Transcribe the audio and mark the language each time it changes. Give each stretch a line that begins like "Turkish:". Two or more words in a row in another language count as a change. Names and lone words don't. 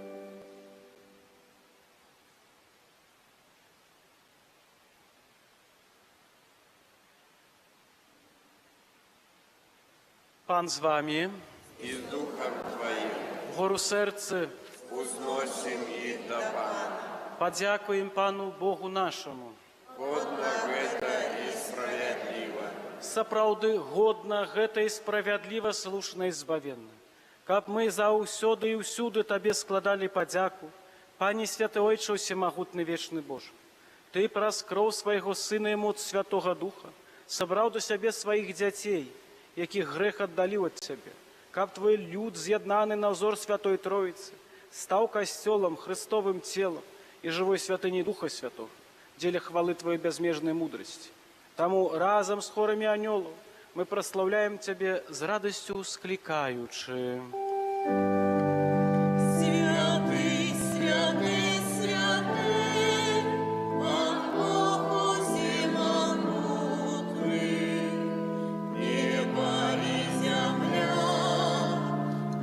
Ukrainian: Пан з вами, І з Духом Твоїм вгору серце, узносим їх до Пана. подякуємо Пану Богу нашому. Годно гэта і справедливо.
Belarusian: Сапраўды годна, гэта і справядліва, слушна і збавенна. Каб мы заўсёды і ўсюды Табе складалі падзяку, Пане Святы Ойче Усемагутны вечны Боже. Ты праз кроў свайго Сына і моц Святога Духа сабраў до сябе сваіх дзяцей, якіх грэх аддаліў ад Цябе, каб Твой люд, з'яднаны на ўзор Святой Троіцы, стаў касцёлам, Христовым целам і жывой святыняй Духа Святого, дзеля хвалы Твоей бязмежнай мудрасці. Таму разам з хорамі анёлаў мы праслаўляем Цябе з радасцю склікаючы.
Russian: Святый, святый, святый, Пан Бог Усемогутный, небо и земля